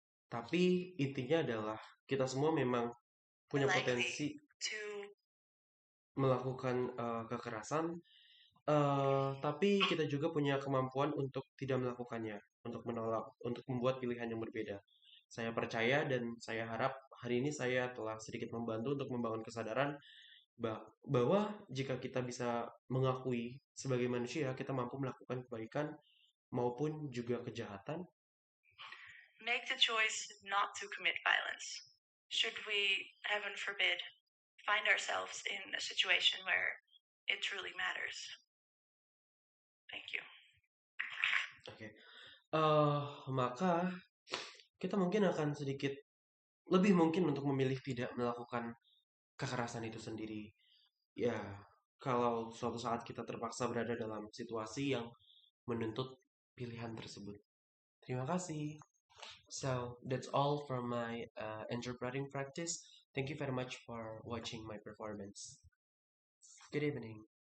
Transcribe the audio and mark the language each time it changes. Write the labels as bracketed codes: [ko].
[id] Tapi intinya adalah kita semua memang punya potensi melakukan kekerasan, tapi kita juga punya kemampuan untuk tidak melakukannya, untuk menolak, untuk membuat pilihan yang berbeda. Saya percaya dan saya harap hari ini saya telah sedikit membantu untuk membangun kesadaran bahwa jika kita bisa mengakui sebagai manusia, kita mampu melakukan kebaikan maupun juga kejahatan. [en] Make the choice not to commit violence. Should we, heaven forbid, find ourselves in a situation where it truly matters. Thank you. [id] Oke. Maka kita mungkin akan sedikit lebih mungkin untuk memilih tidak melakukan kekerasan itu sendiri. Ya, kalau suatu saat kita terpaksa berada dalam situasi yang menuntut pilihan tersebut. Terima kasih. [en] So, that's all from my interpreting practice. Thank you very much for watching my performance. Good evening.